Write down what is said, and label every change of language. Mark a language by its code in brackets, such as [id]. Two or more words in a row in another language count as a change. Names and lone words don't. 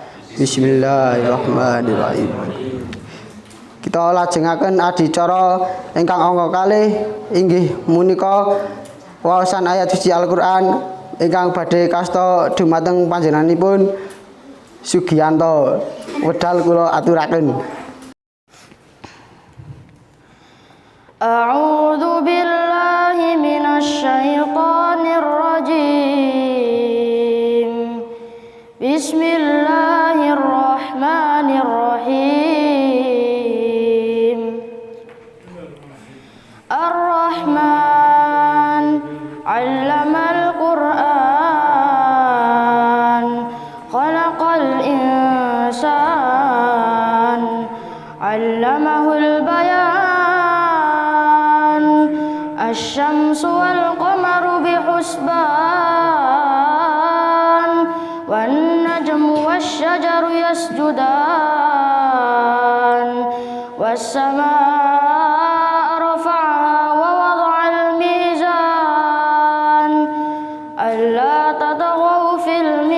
[ar] بسم الله الرحمن الرحيم. [jv] Kita lajengaken adicara ingkang angka kalih inggih punika waosan ayat suci Al-Qur'an ingkang badhe kasta dumateng panjenenganipun Sugiyanto. Wedal kula aturaken. [ar] أعوذ بالله من الشيطان الرجيم. بسم الله الرحمن الرحيم. الرحمن علم القرآن خلق الإنسان علمه البيان الشمس والقمر بحسبان والنجم والشجر يسجدان والسماء رفعها ووضع الميزان ألا تطغوا في